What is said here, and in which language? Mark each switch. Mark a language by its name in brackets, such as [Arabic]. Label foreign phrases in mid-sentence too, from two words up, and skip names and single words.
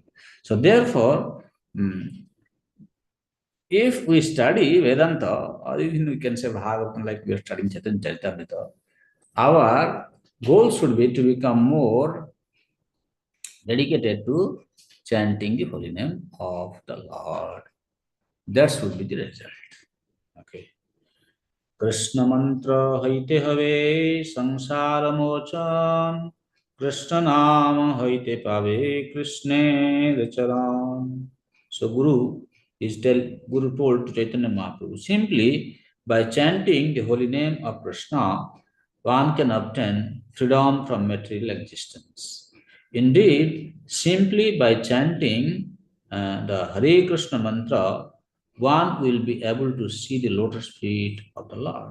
[English] So therefore, if we study Vedanta, or even we can say Bhagavatam, like we are studying Chaitanya Charitamrita, our goal should be to become more dedicated to chanting the holy name of the Lord. That should be the result. Okay. [Bangla] কৃষ্ণ মন্ত্র হইতে হবে সংসার মোচন কৃষ্ণ নাম হইতে পাবে কৃষ্ণে চরণ. [English] So Guru told to Chaitanya Mahaprabhu, simply by chanting the holy name of Krishna, one can obtain freedom from material existence. Indeed, simply by chanting the Hare Krishna mantra, one will be able to see the lotus feet of the Lord.